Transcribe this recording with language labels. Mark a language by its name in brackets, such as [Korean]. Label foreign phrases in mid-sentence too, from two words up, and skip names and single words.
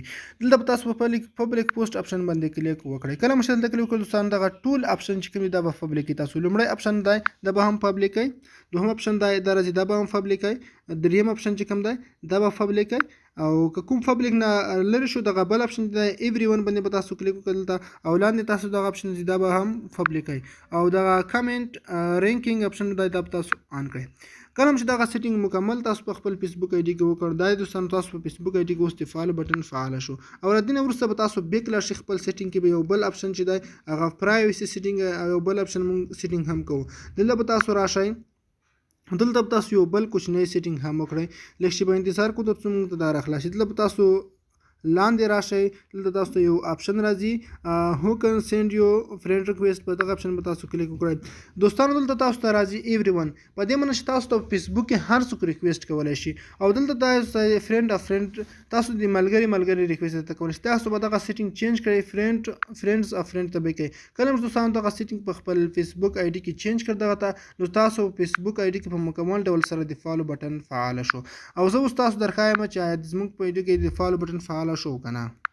[Pashto] دلته به تاسو په [English] public post option [Pashto] باندې کلیک وکړئ. کله مو چې دلته کلیک وکړئ دوستان دغه ټول اپشن چې کوم دي دا به پبلیک وي. تاسو لومړی اپشن دی دا به هم پبلیک وي، دوهم اپشن دی دا راځي دا به هم پبلیک وي، دریم اپشن چې کوم دی دا به پبلیک وي او که کوم پبلیک نه لرې شو دغه بل اپشن دی [English] every one [Pashto] باندې به تاسو کلیک وکړئ دلته او لاندې تاسو دغه اپشن دی دا به هم پبلیک وي او دغه [English] comment ranking option [Pashto] دی دا به تاسو آن کړئ. کله چې دغه سیټینګ مکمل تاسو په خپل فیسبوک آی ډي کې وکړ دا دوستانو تاسو په فیسبوک آی ډي کې اوس د [English] follow button [Pashto] فعال شو او له دې نه وروسته به تاسو بیک لاړ شئ خپل سیټینګ کې به یو بل اپشن چې دی هغه [English] privacy setting [Pashto] او یو بل اپشن موږ سیټینګ هم کوو. دلته به تاسو راشئ دلته به تاسو یو بل کوچنی سیټینګ هم وکړئ. لږ شی به انتظار کوو تر څو موږ ته دا راخلاصي. دلته به تاسو لاندې راشئ دلته تاسو ته یو اپشن راځي [English] who can send you friend request [Pashto] په دغه اپشن به تاسو کلیک وکړئ. دوستانو دلته تاسو ته راځي [English] every one [Pashto] په دې معنی چې تاسو ته فیسبوک کې هر څوک ریکویسټ کولی شي او دلته تاسو [English] friend of friend [Pashto] تاسو د ملګري ریکویسټ درته کولی شي. تاسو به دغه سیټینګ چینج کړئ [English] friends of friend [Pashto] ته به کوئ. کله چې دوستانو دغه سیټینګ په خپل فیسبوک آی ډي کې چینج کړ دغه ته نو تاسو فیسبوک آی ډي کې په مکمل ډول سره د [English] follow button [Pashto] فعال شو او زه اوس تاسو درښایم چې زموږ په آی ډي کې د [English] follow button [Pashto] فعال شو که نه.